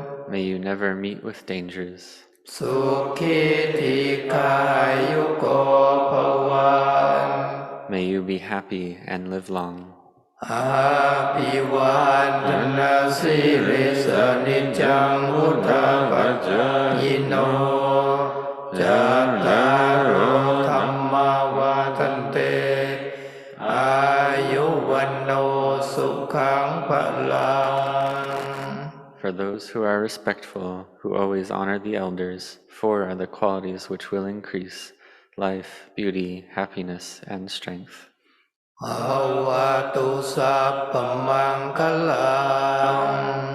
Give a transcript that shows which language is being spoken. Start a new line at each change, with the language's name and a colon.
English: May you never meet with dangers.
Pali: สุขิธิกายุโกภวัน
English: May you be happy and live long.
Pali: อาภิวันธนาสิริสนิจจังพุทธปัจจายโนจัตตารโอธรรมวาทันเตอายุวันโนสุขังพลัง
English: For those who are respectful, who always honor the elders, four are the qualities which will increase life, beauty, happiness, and strength.
Pali: ภวตุสัพพมังคลัง